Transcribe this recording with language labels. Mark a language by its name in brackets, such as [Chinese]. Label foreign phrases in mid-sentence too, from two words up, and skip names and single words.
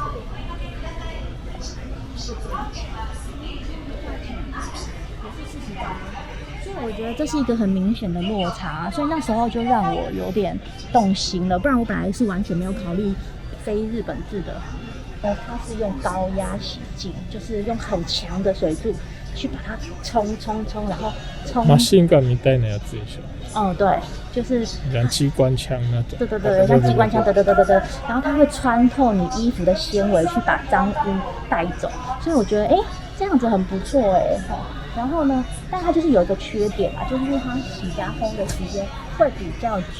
[Chinese] 所以我觉得这是一个很明显的落差，所以那时候就让我有点动心了。不然我本来是完全没有考虑非日本制的它是用高压洗净，就是用很强的水柱去把它冲，然后冲。 [Japanese] マシンガンみたいなやつでしょ。 [Chinese] 对，就是像机关枪那种。对，像机关枪，对。然后它会穿透你衣服的纤维，去把脏污带走。所以我觉得，这样子很不错然后呢，但它就是有一个缺点嘛，就是它洗加烘的时间会比较久。